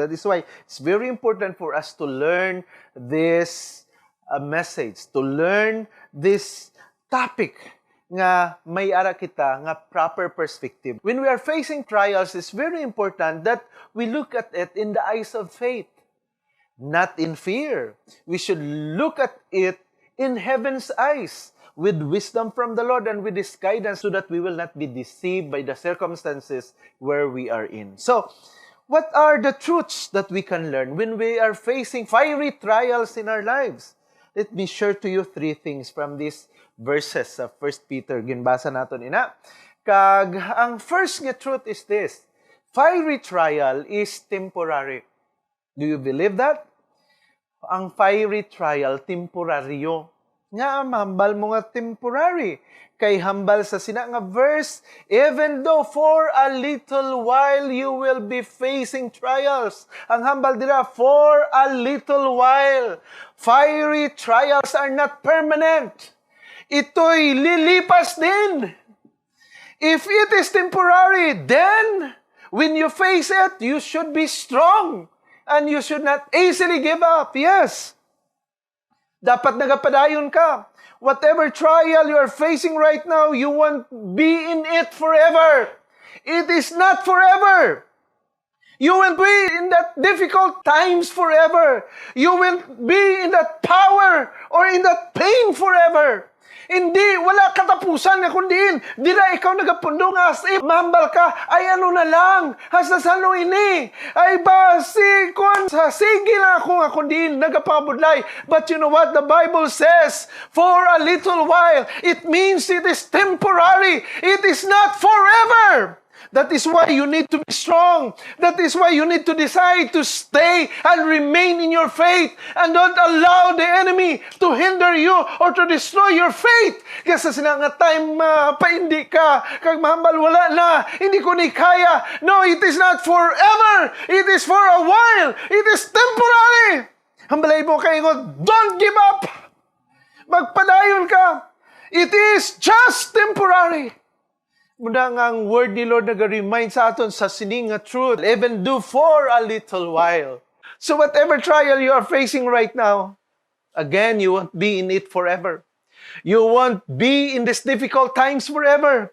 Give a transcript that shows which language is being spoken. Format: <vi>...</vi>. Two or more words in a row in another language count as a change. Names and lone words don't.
<en>That is why it's very important for us to learn this message, to learn this topic</en> <hil>nga may ara kita nga</hil> <en>proper perspective. When we are facing trials, it's very important that we look at it in the eyes of faith, not in fear. We should look at it in heaven's eyes, with wisdom from the Lord and with His guidance, so that we will not be deceived by the circumstances where we are in. So, what are the truths that we can learn when we are facing fiery trials in our lives? Let me share to you 3 things from these verses sa 1 Peter.</en> <hil>Ginbasa naton ina. Kag, ang first nga</hil> <en>truth is this: fiery trial is temporary. Do you believe that?</en> <hil>Ang</hil> <en>fiery trial,</en> <hil>temporaryo. Nga, mahambal mo nga temporary. Kay hambal sa sina nga</hil> <en>verse, even though for a little while you will be facing trials.</en> <hil>Ang hambal dira,</hil> <en>for a little while. Fiery trials are not permanent.</en> <tl>Ito'y lilipas din.</tl> <en>If it is temporary, then when you face it, you should be strong. And you should not easily give up. Yes.</en> <hil>Dapat nagapadayon ka.</hil> <en>Whatever trial you are facing right now, you won't be in it forever. It is not forever. You will be in that difficult times forever. You will be in that power or in that pain forever.</en> <hil>Hindi, wala katapusan na kundiin. Dira ikaw nagapundong</hil> <en>as if</en> <hil>mahambal ka, ay ano na lang, hasta sa ano ini. Ay ba, sa sige lang ako nga kundiin, nagapabudlay.</hil> <en>But you know what the Bible says? For a little while, it means it is temporary. It is not forever. That is why you need to be strong. That is why you need to decide to stay and remain in your faith and don't allow the enemy to hinder you or to destroy your faith.</en> <hil>Kasi nga time paindi ka, kag mahambal wala na, hindi ko ni kaya.</hil> <en>No, it is not forever. It is for a while. It is temporary.</en> <hil>Hambalay mo kayo,</hil> <en>don't give up.</en> <hil>Magpadayon ka.</hil> <en>It is just temporary.</en> <hil>Muna nga ang word ni Lord nag-remind sa aton sa sining nga truth,</hil> <en>even do for a little while. So whatever trial you are facing right now, again, you won't be in it forever. You won't be in these difficult times forever.</en>